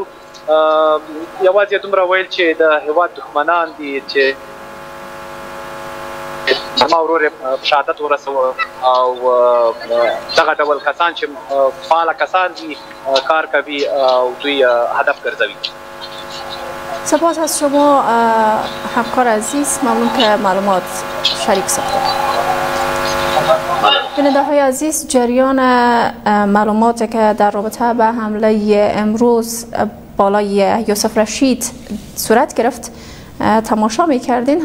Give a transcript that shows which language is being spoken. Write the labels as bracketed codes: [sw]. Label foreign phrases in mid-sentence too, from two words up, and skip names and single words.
[ps] یوازې دومره ویل چې د هېواد دښمنان دي چې زما ورور یې شهادت ورسوه، او دغه ډول کسان چې فعاله کسان دي، کار کوي او دوی هدف ګرځوي. [fa] سپاس از شما همکار عزیز، ممنون که معلومات شریک ساختید. بیننده های عزیز، جریان معلوماتی که در رابطه به حمله امروز بالای یوسف رشید صورت گرفت تماشا می‌کردین.